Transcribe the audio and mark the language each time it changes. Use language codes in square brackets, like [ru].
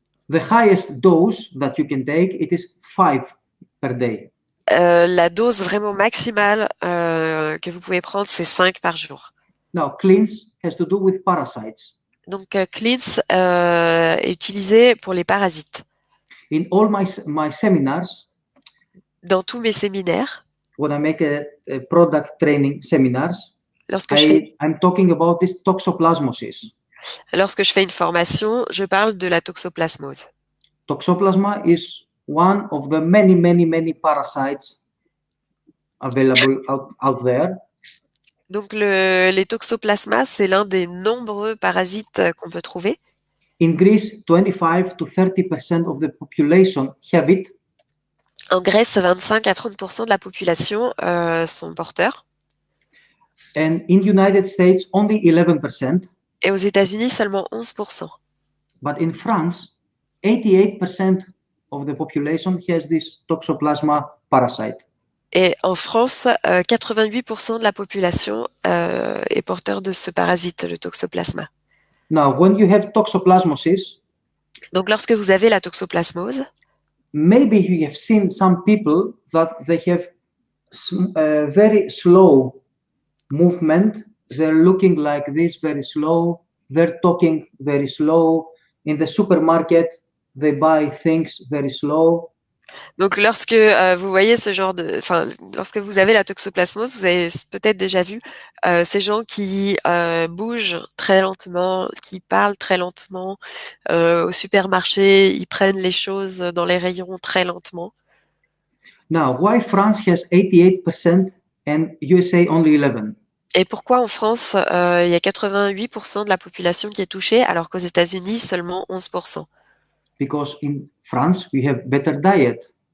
[en] The highest dose that you can take, it is 5 per day. [fr] La dose vraiment maximale que vous pouvez prendre, c'est 5 par jour. [en] Now, cleanse has to do with parasites. [fr] Donc, cleanse est utilisé pour les parasites. [en] In all my seminars, [fr] dans tous mes séminaires, [en] when I make a product training seminars, I'm talking about this toxoplasmosis. [fr] Lorsque je fais une formation, je parle de la toxoplasmose. [en] Toxoplasma is one of the many parasites available out there. [fr] Donc les toxoplasmas, c'est l'un des nombreux parasites qu'on peut trouver. [en] In Greece, 25 to 30% of the population have it. [fr] En Grèce, 25 à 30% de la population sont porteurs. [en] And in United States, only 11%. [fr] Et aux États-Unis, seulement 11%. [en] But in France, 88% of the population has this Toxoplasma parasite. [fr] Et en France, 88% de la population est porteur de ce parasite, le toxoplasma. [en] Now, when you have toxoplasmosis, [fr] donc lorsque vous avez la toxoplasmose, [en] maybe you have seen some people that they have very slow movement. They're looking like this, very slow. They're talking very slow. In the supermarket, they buy things very slow. [fr] Donc, lorsque vous voyez lorsque vous avez la toxoplasmose, vous avez peut-être déjà vu ces gens qui bougent très lentement, qui parlent très lentement. Au supermarché, ils prennent les choses dans les rayons très lentement. [en] Now, why France has 88% and USA only 11%? [fr] Et pourquoi en France, il y a 88% de la population qui est touchée, alors qu'aux États-Unis, seulement 11%? [en] Because in France, we have better diet.